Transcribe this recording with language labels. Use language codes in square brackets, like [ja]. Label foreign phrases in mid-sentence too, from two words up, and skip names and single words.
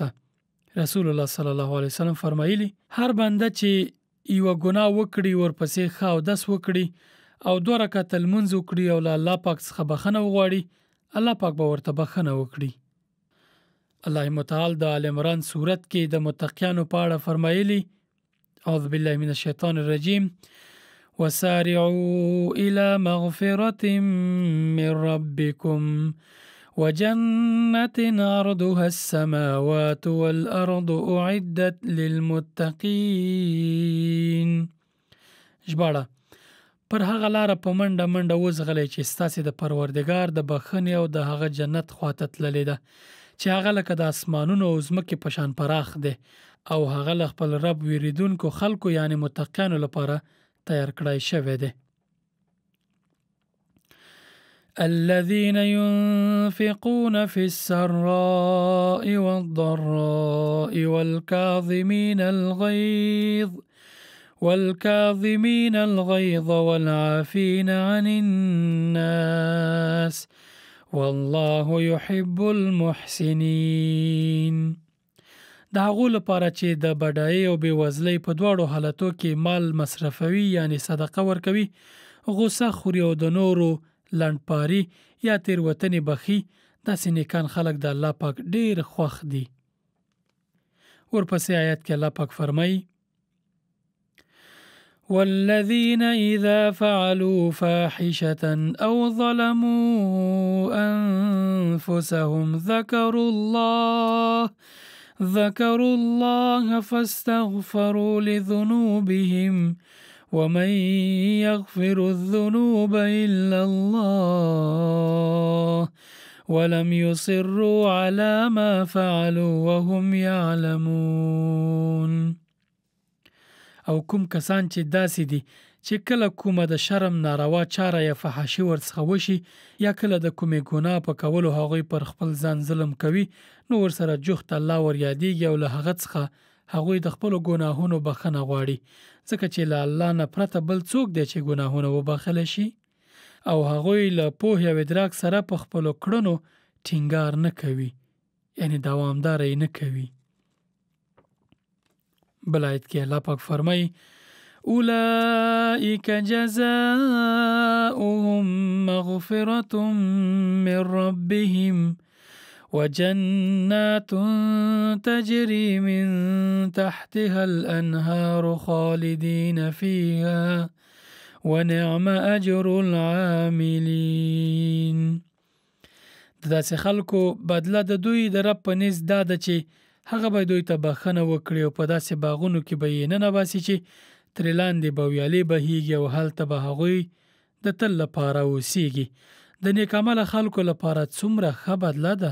[ar] رسول الله صلی الله علیه وسلم [ps] فرمایلی هر بنده چې یوه ګناه وکړي ورپسې ښه اودس وکړي او 2 رکعاته لمونځ وکړي او له الله پاک څخه بخښنه وغواړي، الله پاک به ورته بخښنه وکړي. الله متعال د آل عمران سورت کې د متقیانو په اړه فرمایلی [ar] اعوذ بالله من الشیطان الرجیم وسارعوا إلى مغفرة من ربكم وجنة عرضها السماوات والأرض أعدت للمتقين. [ps] ژباړه: پر هغه لاره په منډه منډه وځغلئ چې ستاسې د پروردګار د بخښنې او د هغه جنت خواته تللې ده چې هغه لکه د اسمانونو او ځمکې په شان پراخ دی او هغه له خپل رب ویریدونکو خلکو یعنی متقیانو لپاره تیار کړای شوی دی. [ar] الذين ينفقون في السراء والضراء والكاظمين الغيظ والعافين عن الناس والله يحب المحسنين. [ps] د هغو لپاره چې د بډایۍ او بېوزلۍ په دواړو حالتو کې مال مصرفوي یعنی صدقه ورکوي، غوسه خوري او د نورو لنډپاري یا تیروتنې بخي، داسې نیکان خلک د الله پاک ډېر خوښ دي. ورپسې آیت کې الله پاک فرمایي [ar] والذين إذا فعلوا فاحشة أو ظلموا أنفسهم ذكروا الله فاستغفروا لذنوبهم ومن يغفر الذنوب إلا الله ولم يصروا على ما فعلوا وهم يعلمون. [ps] او کوم کسان چې داسې دي چې کله کومه د شرم ناروا چاره یا فحاشي ورڅخه وشي یا کله د کومې ګناه په کولو هغوی پر خپل ځان ظلم کوي، نو ورسره جوخت الله ور یادېږي او له هغه څخه هغوی د خپلو ګناهونو بخښنه غواړي، ځکه چې له الله نه پرته بل څوک دی چې ګناهونه وبخښلی شي او هغوی له پوهې او ادراک سره په خپلو کړنو ټینګار نه کوي، یعنی دوامداره یې نه کوي. بل آیت کې الله پاک فرمایي [ar] اولئک جزاؤهم مغفرة من ربهم وجنات تجري من تحتها الأنهار خالدين فيها ونعم أجر العاملين. [ps] داسې خلکو بدله د دوی د رب په نزد دا ده چې هغه به دوی ته بخښنه وکړي او په داسې باغونو کې به یې ننباسي چې ترې لاندې به ویالې بهیږي او هلته به هغوی د تل لپاره اوسیږي. د نیک عمله خلکو لپاره څومره ښه بدله ده.